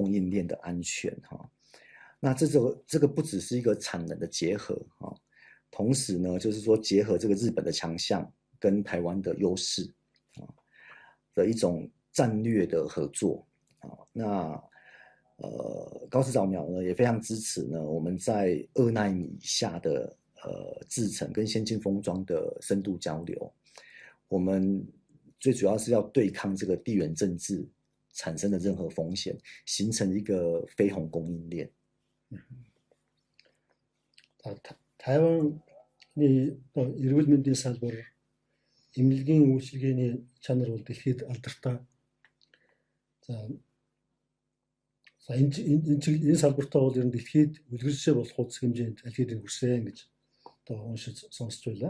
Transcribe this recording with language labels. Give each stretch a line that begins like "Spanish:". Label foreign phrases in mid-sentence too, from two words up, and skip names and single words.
Chinese: 供应链的安全那这个不只是一个产能的结合同时呢，就是说结合这个日本的强项跟台湾的优势的一种战略的合作那高市早苗呢也非常支持呢我们在2奈米以下的制程跟先进封装的深度交流。我们最主要是要对抗这个地缘政治产生的任何风险，形成一个非红供应链。
Mongolian: Тайваны эрүүл мэндийн салбар, эмнэлгийн үйлчилгээний чанар бол дэлхийд алдартай. За энэ салбартаа бол ер нь дэлхийд үлгэршээ болох улс хэмжээнд аль хэдийн хүрсэн гэж одоо уншиж сонсч байлаа.